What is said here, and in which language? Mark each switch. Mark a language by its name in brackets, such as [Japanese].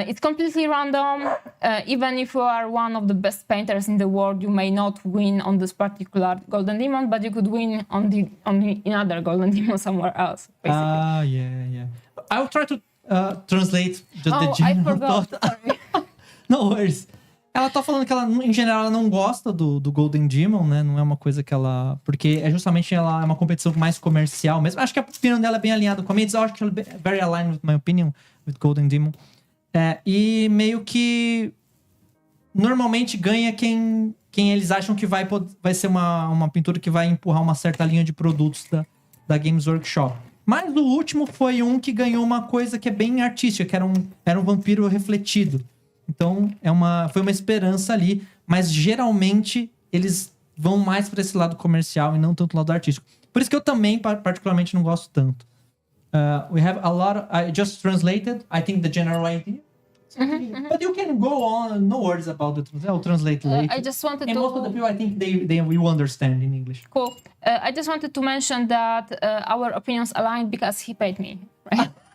[English] It's completely random. Even if you are one of the best painters in the world, you may not win on this particular Golden Demon, but you could win on another Golden Demon somewhere else, basically. Yeah. I will try to translate just the I general forgot. thought. Sorry. No worries. [Portuguese] Ela tá falando que ela, em geral, ela não gosta do Golden Demon, né? Não é uma coisa que ela... Porque justamente ela é uma competição mais comercial mesmo. Acho que a opinião dela é bem alinhada com a minha. I acho que ela é [English] very aligned with my opinion with Golden Demon. [Portuguese] E meio que... Normalmente ganha quem eles acham que vai ser uma pintura que vai empurrar uma certa linha de produtos da Games Workshop. Mas o último foi um que ganhou uma coisa que é bem artística, que era um vampiro refletido. Então, foi uma esperança ali, mas geralmente eles vão mais para esse lado comercial e não tanto lado artístico. Por isso que eu também, particularmente, não gosto tanto. [English] We have a lot I just translated, I think, the general idea. Mm-hmm. But you can go on, no worries about the translation. I'll translate later. I just wanted most of the people, I think, they will understand in English. Cool. I just wanted to mention that our opinions aligned because he paid me, right?